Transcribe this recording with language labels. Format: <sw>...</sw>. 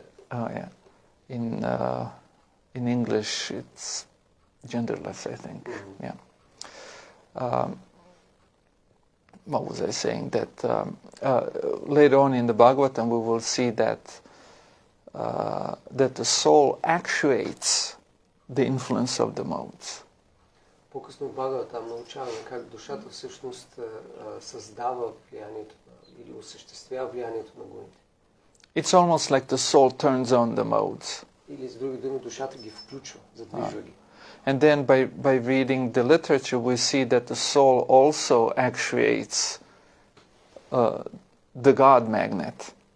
<en>Oh yeah, in English it's genderless, I think. Yeah. What was I saying? That later on in the Bhagavatam we will see that the soul actuates the influence of the modes.</en> <bg>По-късно в Бхагаватам научаваме как душата всъщност създава влиянието или осъществява влиянието на гуните.</bg> <en>It's almost like the soul turns on the modes.</en> <bg>Или с други думи душата ги включва, задвижва ги.</bg> <en>And then by reading the literature, we see that the soul also actuates the God magnet.</en>